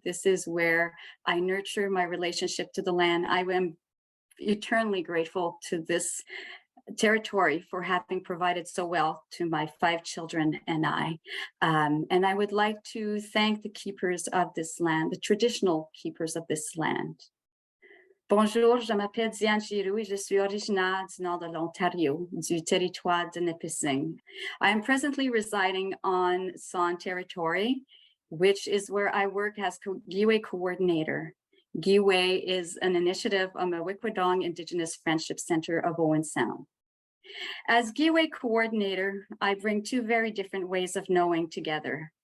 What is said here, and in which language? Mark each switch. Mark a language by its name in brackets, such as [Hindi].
[English] This is where I nurture my relationship to the land. I am eternally grateful to this territory for having provided so well to my 5 children and I. And I would like to thank the keepers of this land, the traditional keepers of this land. [French] Bonjour, je m'appelle Diane Giroux et je suis originaire du nord de l'Ontario, du territoire de Nipissing. [English] I am presently residing on San territory, which is where I work as Giiwe coordinator. Giiwe is an initiative of M'Wikwedong Indigenous Friendship Centre of Owen Sound. As Giiwe coordinator, I bring 2 very different ways of knowing together.